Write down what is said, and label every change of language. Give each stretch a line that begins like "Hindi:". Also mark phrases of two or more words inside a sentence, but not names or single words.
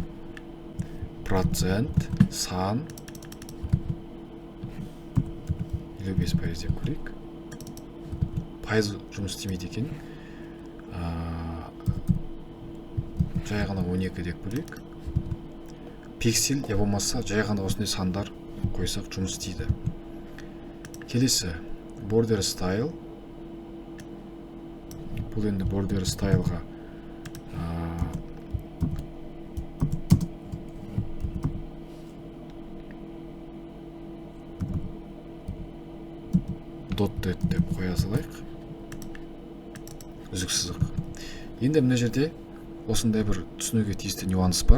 Kazakh: Процент, сан 55% деп көрейік. Пайыз жұмыс істемейді екен. Жай ғана 12 деп көрейік. Пиксель, я болмаса жай ғана осындай сандар қойсақ жұмыс істейді.
English: Келесі border style.
Kazakh: Бұл енді
English: border styleға
Kazakh: dotted деп қоя салайық. Үзік сызық. Енді мына жерде осындай бір түсінуге тиісті нюанс бар.